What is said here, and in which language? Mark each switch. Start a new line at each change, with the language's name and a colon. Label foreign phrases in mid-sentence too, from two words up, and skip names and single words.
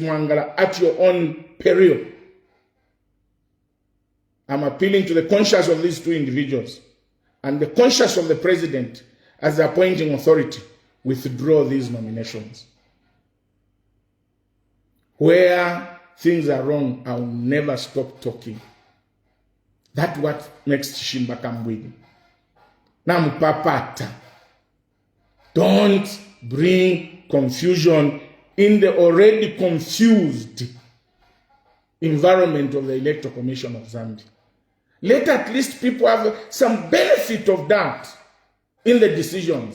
English: Mwangala at your own peril. I'm appealing to the conscience of these two individuals and the conscience of the president as the appointing authority. Withdraw these nominations. Where things are wrong, I'll never stop talking. That's what makes Chishimba kambwili. Nampapata. Don't bring confusion in the already confused environment of the Electoral Commission of Zambia. Let at least people have some benefit of that in the decisions.